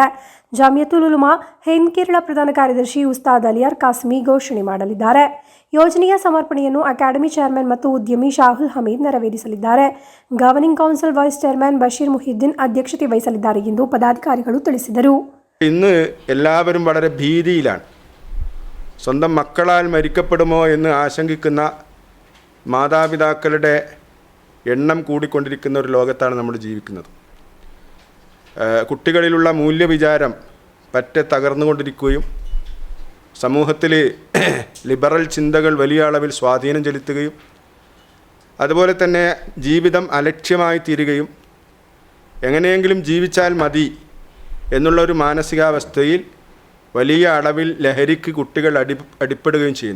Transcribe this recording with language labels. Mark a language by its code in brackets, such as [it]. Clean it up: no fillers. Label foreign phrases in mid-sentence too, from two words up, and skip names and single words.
[kn] ಜಾಮಿಯತುಲ್ ಉಲಮಾ ಹಿಂದ್ ಕೇರಳ ಪ್ರಧಾನ ಕಾರ್ಯದರ್ಶಿ ಉಸ್ತಾದ್ ಅಲಿಯಾರ್ ಕಾಸ್ಮಿ ಘೋಷಣೆ ಮಾಡಲಿದ್ದಾರೆ. ಯೋಜನೆಯ ಸಮರ್ಪಣೆಯನ್ನು ಅಕಾಡೆಮಿ ಚೇರ್ಮನ್ ಮತ್ತು ಉದ್ಯಮಿ ಶಾಹುಲ್ ಹಮೀದ್ ನೆರವೇರಿಸಲಿದ್ದಾರೆ. [en] Governing Council Vice Chairman [kn] ಬಶೀರ್ ಮುಹಿದ್ದೀನ್ ಅಧ್ಯಕ್ಷತೆ ವಹಿಸಲಿದ್ದಾರೆ ಎಂದು ಪದಾಧಿಕಾರಿಗಳು ತಿಳಿಸಿದರು. [ml] ഇന്ന് എല്ലാവരും വളരെ ഭീതിയിലാണ്. സ്വന്തം മക്കളാൽ മരിക്കപ്പെടുമോ എന്ന് ആശങ്കിക്കുന്ന മാതാപിതാക്കളുടെ എണ്ണം കൂടിക്കൊണ്ടിരിക്കുന്ന ഒരു ലോകത്താണ് നമ്മൾ ജീവിക്കുന്നത്. കുട്ടികളിലുള്ള മൂല്യവിചാരം പറ്റെ തകർന്നുകൊണ്ടിരിക്കുകയും സമൂഹത്തിൽ ലിബറൽ ചിന്തകൾ വലിയ അളവിൽ സ്വാധീനം ചെലുത്തുകയും അതുപോലെ തന്നെ ജീവിതം അലക്ഷ്യമായി തീരുകയും എങ്ങനെയെങ്കിലും ജീവിച്ചാൽ മതി എന്നുള്ളൊരു മാനസികാവസ്ഥയിൽ വലിയ അളവിൽ ലഹരിക്ക് കുട്ടികൾ അടിപ്പെടുകയും ചെയ്യുന്നു.